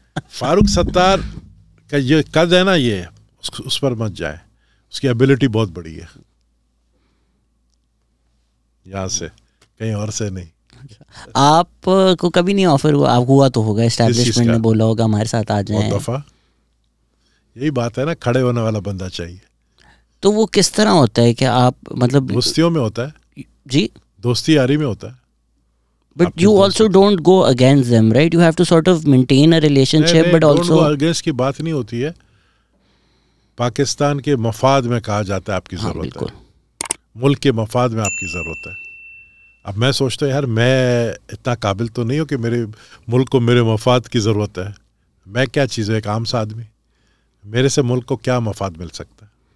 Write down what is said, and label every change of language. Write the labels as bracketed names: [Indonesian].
[Urdu] فاروق ستار کا یہ قد ہے نا, یہ اس پر مت جائیں, اس کی ایبلٹی بہت بڑی ہے, یہاں سے کہیں اور سے نہیں. آپ کو کبھی نہیں آفر ہوا؟ آپ ہوا تو ہوگا, اسٹیبلشمنٹ نے بولا ہوگا ہمارے ساتھ آ جائیں. بہت دفعہ یہی بات ہے نا, کھڑے ہونے والا بندہ چاہیے. تو وہ کس طرح ہوتا ہے کہ آپ مطلب دوستیوں میں ہوتا ہے جی, دوستی یاری میں ہوتا ہے. [English] But you also don't go against them, right? You have to sort of maintain a relationship, but also [Urdu] against کی بات نہیں ہوتی ہے. پاکستان کے مفاد میں کہا جاتا ہے آپ کی ضرورت ہے, ملک کے مفاد میں آپ کی ضرورت ہے. اب میں سوچتا ہوں یار میں اتنا قابل تو نہیں ہوں کہ میرے ملک کو میرے مفاد کی ضرورت ہے. میں کیا چیز ہے, ایک عام سا آدمی, میرے سے ملک کو کیا مفاد مل سکتا ہے.